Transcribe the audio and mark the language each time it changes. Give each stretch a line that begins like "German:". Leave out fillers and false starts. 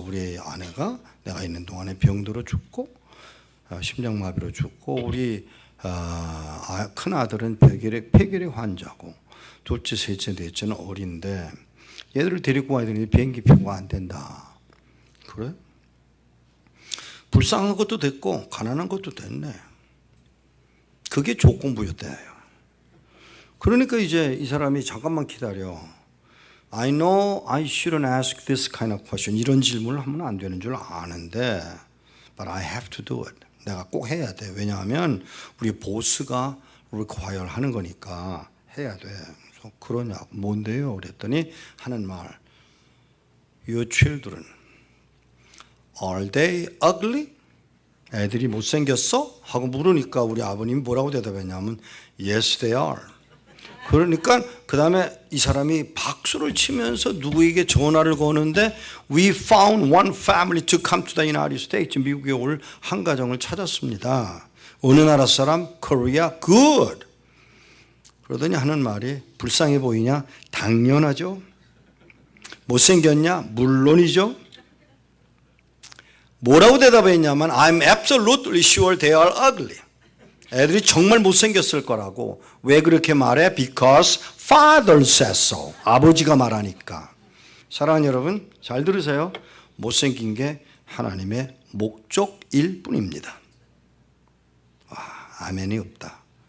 Korean: 우리 아내가 내가 있는 동안에 병들어 죽고 심장마비로 죽고 우리 큰 아들은 폐결핵 환자고 둘째, 셋째, 넷째는 어린데 얘들을 데리고 와야 되는데 비행기 표가 안 된다. 그래? 불쌍한 것도 됐고 가난한 것도 됐네. 그게 조건부였대요. 그러니까 이제 이 사람이 잠깐만 기다려.
English: I know I shouldn't ask this kind of question.
Korean: 이런 질문을 하면 안 되는 줄 아는데
English: But I have to do it.
Korean: 내가 꼭 해야 돼. 왜냐하면 우리 보스가 require 하는 거니까 해야 돼. 그래서 그러냐고. 뭔데요? 그랬더니 하는 말.
English: Your children, are they ugly?
Korean: 애들이 못생겼어? 하고 물으니까 우리 아버님이 뭐라고 대답했냐면
English: Yes, they are.
Korean: 그러니까 그 다음에 이 사람이 박수를 치면서 누구에게 전화를 거는데
English: We found one family to come to the United States.
Korean: 미국에 올 한 가정을 찾았습니다. 어느 나라 사람? Korea. Good. 그러더니 하는 말이 불쌍해 보이냐? 당연하죠. 못생겼냐? 물론이죠. 뭐라고 대답했냐면
English: I'm absolutely sure they are ugly.
Korean: 애들이 정말 못생겼을 거라고. 왜 그렇게 말해?
English: Because father says so.
Korean: 아버지가 말하니까. 사랑하는 여러분 잘 들으세요. 못생긴 게 하나님의 목적일 뿐입니다. 아멘이 없다.